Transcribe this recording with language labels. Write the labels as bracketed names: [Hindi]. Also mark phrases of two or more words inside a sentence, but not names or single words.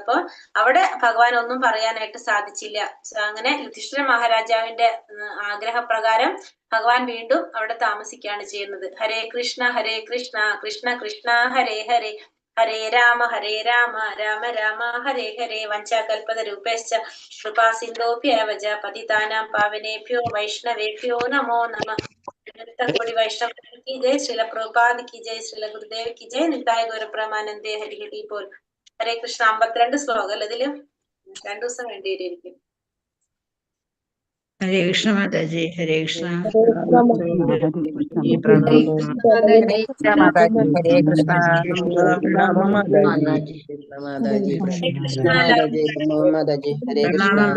[Malayalam] അപ്പൊ അവിടെ ഭഗവാൻ ഒന്നും പറയാനായിട്ട് സാധിച്ചില്ല. അങ്ങനെ യുധിഷ്ഠിര മഹാരാജാവിന്റെ ആഗ്രഹപ്രകാരം ഭഗവാൻ വീണ്ടും അവിടെ താമസിക്കുകയാണ് ചെയ്യുന്നത്. ഹരേ കൃഷ്ണ കൃഷ്ണ കൃഷ്ണ ഹരേ ഹരേ, ഹരേ രാമ രാമ രാമ ഹരേ ഹരേ. [Sanskrit] वञ्चाकल्पत रूपेश्च कृपा सिन्धोभ्यवच पतितानां पावनेभ्यो वैष्णवेभ्यो नमो नमः. [Hindi] कोटि वैष्णव की जय, श्रील प्रभुपाद की जय, श्रील गुरुदेव की जय, निताय गौरप्रमानंदे हरि हरि बोल. [Malayalam] हरे कृष्ण. 52 ശ്ലോകം ഇതില് 2 ദിവസം വേണ്ടി വരും. ഹരേ കൃഷ്ണ മാതാജി, ഹരേ കൃഷ്ണ. പ്രണാമം മാതാജി. കൃഷ്ണ മാതാജി, കൃഷ്ണ മാതാജി, പ്രണാമം മാതാജി. ഹരേ കൃഷ്ണ.